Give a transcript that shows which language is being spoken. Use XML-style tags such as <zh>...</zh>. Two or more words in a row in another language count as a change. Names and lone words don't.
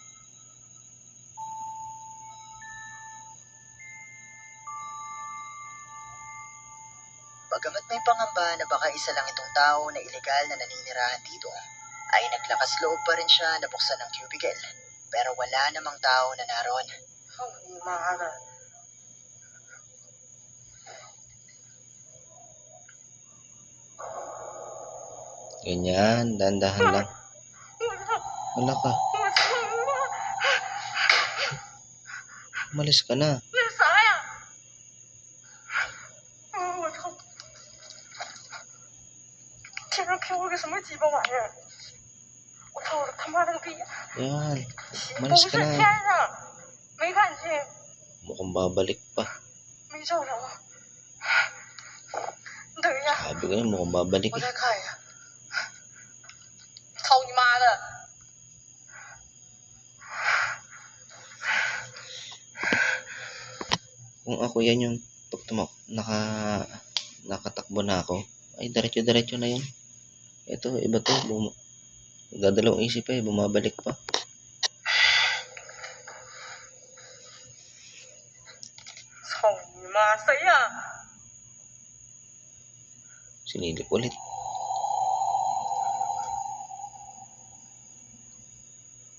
<tl>Bagamat may pangamba na baka isa lang itong tao na ilegal na naninirahan dito, ay naglakas loob pa rin siya na buksan ang cubicle. Pero wala namang tao na naroon.</tl> <zh>操你妈的！</zh> <tl>Ganyan. Dandahan lang.</tl> <zh>我操！</zh> <tl>Wala ka.</tl> <zh>我操你妈！</zh> <tl>Umalis ka na.</tl> <zh>那是啥呀？我操！天上飘了个什么鸡巴玩意儿？我操！我他妈了个逼！</zh> <tl>Yan.</tl> <zh>不</zh> <tl>Umalis</tl> <zh>是</zh> <tl>ka</tl> <zh>天</zh> <tl>na.</tl> <zh>上，没看清，</zh> <tl>Mukhang babalik pa.</tl> <zh>没照着。你等一下，</zh> <tl>Sabi ko yun, mukhang babalik</tl> <zh>我</zh> <tl>eh.</tl> <zh>再看一下。操你妈的！</zh> <tl>Kung ako yan yung pag nakatakbo na ako, ay diretso-diretso na yun. Ito, iba to. Dadalawang isip pa eh, bumabalik pa.</tl> <zh>操你妈！谁呀？</zh> <tl>Sinilip ulit.</tl>